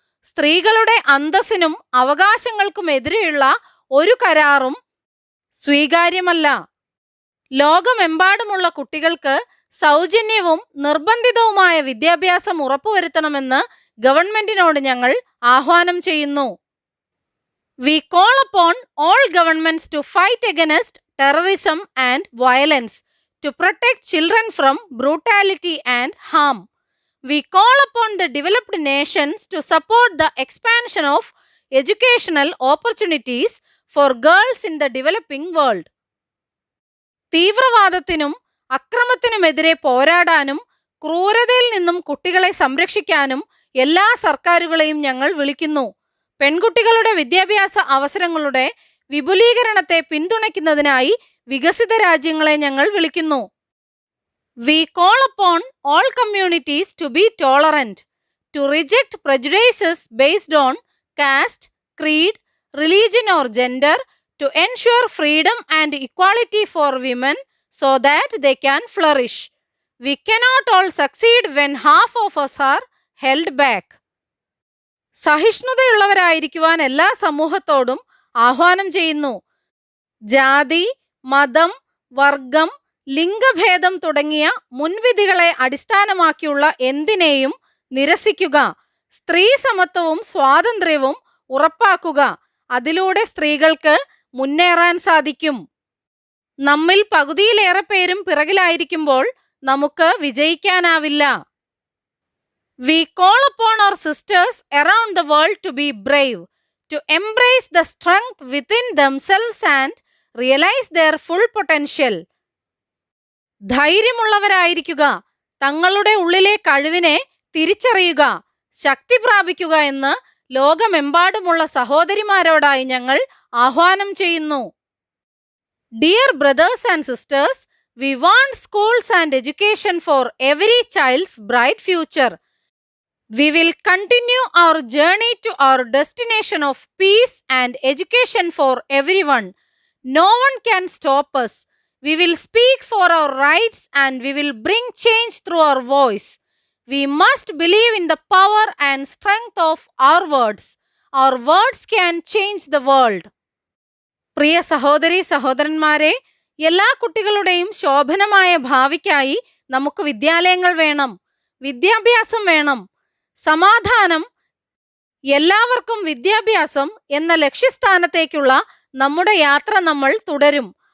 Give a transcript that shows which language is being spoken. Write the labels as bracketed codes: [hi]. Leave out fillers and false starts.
[ml] സ്ത്രീകളുടെ അന്തസ്സിനും അവകാശങ്ങൾക്കുമെതിരെയുള്ള ഒരു കരാറും സ്വീകാര്യമല്ല. ലോകമെമ്പാടുമുള്ള കുട്ടികൾക്ക് സൗജന്യവും നിർബന്ധിതവുമായ വിദ്യാഭ്യാസം ഉറപ്പുവരുത്തണമെന്ന് ഗവൺമെന്റിനോട് ഞങ്ങൾ ആഹ്വാനം ചെയ്യുന്നു. [en] We call upon all governments to fight against terrorism and violence, to protect children from brutality and harm. We call upon the developed nations to support the expansion of educational opportunities for girls in the developing world. [ml] തീവ്രവാദത്തിനും അക്രമത്തിനുമെതിരെ പോരാടാനും ക്രൂരതയിൽ നിന്നും കുട്ടികളെ സംരക്ഷിക്കാനും എല്ലാ സർക്കാരുകളെയും ഞങ്ങൾ വിളിക്കുന്നു. പെൺകുട്ടികളുടെ വിദ്യാഭ്യാസ അവസരങ്ങളുടെ വിപുലീകരണത്തെ പിന്തുണയ്ക്കുന്നതിനായി വികസിത രാജ്യങ്ങളെ ഞങ്ങൾ വിളിക്കുന്നു. [en] We call upon all communities to be tolerant, to reject prejudices based on caste, creed, religion or gender, to ensure freedom and equality for women so that they can flourish. We cannot all succeed when half of us are held back. [ml] സഹിഷ്ണുതയുള്ളവരായിരിക്കുവാൻ എല്ലാ സമൂഹത്തോടും ആഹ്വാനം ചെയ്യുന്നു. ജാതി, മതം, വർഗം, ലിംഗഭേദം തുടങ്ങിയ മുൻവിധികളെ അടിസ്ഥാനമാക്കിയുള്ള എന്തിനേയും നിരസിക്കുക. സ്ത്രീ സമത്വവും സ്വാതന്ത്ര്യവും ഉറപ്പാക്കുക. അതിലൂടെ സ്ത്രീകൾക്ക് മുന്നേറാൻ സാധിക്കും. നമ്മിൽ പകുതിയിലേറെ പേരും പിറകിലായിരിക്കുമ്പോൾ നമുക്ക് വിജയിക്കാനാവില്ല. [en] We call upon our sisters around the world to be brave, to embrace the strength within themselves and realize their full potential. [ml] ധൈര്യമുള്ളവരായിരിക്കുക, തങ്ങളുടെ ഉള്ളിലെ കഴിവിനെ തിരിച്ചറിയുക, ശക്തി പ്രാപിക്കുക എന്ന് ലോകമെമ്പാടുമുള്ള സഹോദരിമാരോടായി ഞങ്ങൾ ആഹ്വാനം ചെയ്യുന്നു. [en] Dear brothers and sisters, we want schools and education for every child's bright future. We will continue our journey to our destination of peace and education for everyone. No one can stop us. We will speak for our rights and we will bring change through our voice. We must believe in the power and strength of our words. Our words can change the world. [ml] പ്രിയ സഹോദരീ സഹോദരന്മാരെ, എല്ലാ കുട്ടികളുടെയും ശോഭനമായ ഭാവിക്കായി നമുക്ക് വിദ്യാലയങ്ങൾ വേണം, വിദ്യാഭ്യാസം വേണം. സമാധാനം, എല്ലാവർക്കും വിദ്യാഭ്യാസം എന്ന ലക്ഷ്യസ്ഥാനത്തേക്കുള്ള നമ്മുടെ യാത്ര നമ്മൾ തുടരും.